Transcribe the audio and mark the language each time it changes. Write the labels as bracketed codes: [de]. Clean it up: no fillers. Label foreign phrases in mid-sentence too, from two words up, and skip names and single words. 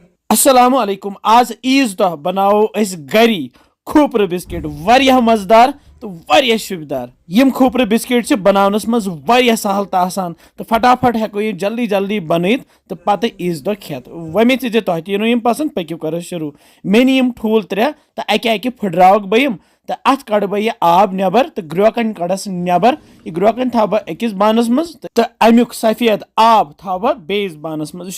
[ar] السلام عليكم. [ks] आज ईज दह बनाओ अस गरी खोपर बिस्किट वारिया मजेदार तो वारिया शुभदार। यम खोपर बिस्किट छ बनावनस मज वारिया सहल तो आसान तो फटाफट हेको ये जल्दी जल्दी बनत तो पत ईज दह खेत। वमे जे तह तीनो यम पसंद पकि करो शुरू। मे नी यम ठूल त्रे तो अकि फुटरावक बह यम तो अत कड़ बह यह आब नबर तो ग्रोकन कड़स नबर। यह ग्रोकन थव बह अकिस बानस मज तो अमुक सफेद आब थव बह बेस बानस मज।